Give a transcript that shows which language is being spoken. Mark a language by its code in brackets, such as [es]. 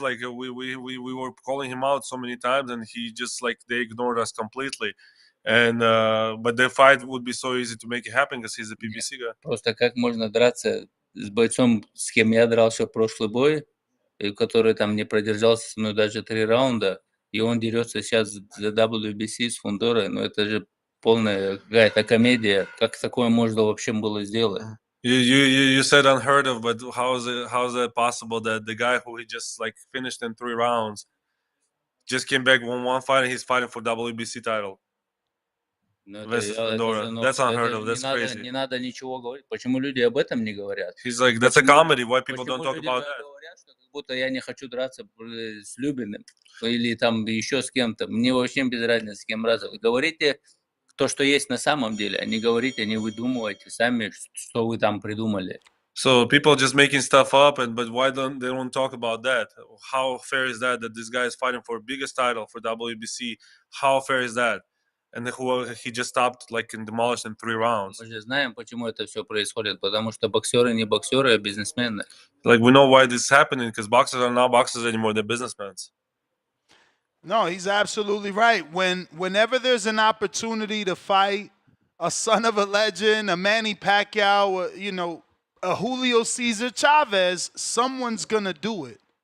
[en] Like we were calling him out so many times, and he just they ignored us completely. And but the fight would be so easy to make it happen because he's a PBC guy. [ru] Просто как можно драться с бойцом, с кем я дрался в прошлый бой, который там не продержался со мной даже 3 раунда, и он дерется сейчас за WBC с Фондорой, это же полная какая-то комедия. Как такое можно вообще было сделать? [en] You said unheard of, but how is it possible that the guy who he just finished in 3 rounds just came back, won 1 fight, and he's fighting for WBC title? That's unheard of. That's crazy. [ru] Не надо ничего говорить. Почему люди об этом не говорят? [en] He's like, that's a comedy. Why people don't talk about that? [ru] Говорят, что как будто я не хочу драться с Любиным или там еще с кем-то. Мне вообще без разницы, с кем драться. Говорите то, что есть на самом деле, а не говорите, не выдумывайте сами, что вы там придумали. [en] So people just making stuff up, but why don't they talk about that? How fair is that this guy is fighting for biggest title for WBC? How fair is that? And he just stopped and demolished in 3 rounds. [ru] Мы же знаем, почему это все происходит, потому что боксеры не боксеры, а бизнесмены. [en] We know why this is happening because boxers are not boxers anymore; they're businessmen. No, he's absolutely right. Whenever there's an opportunity to fight a son of a legend, a Manny Pacquiao, a Julio Cesar Chavez, someone's gonna do it.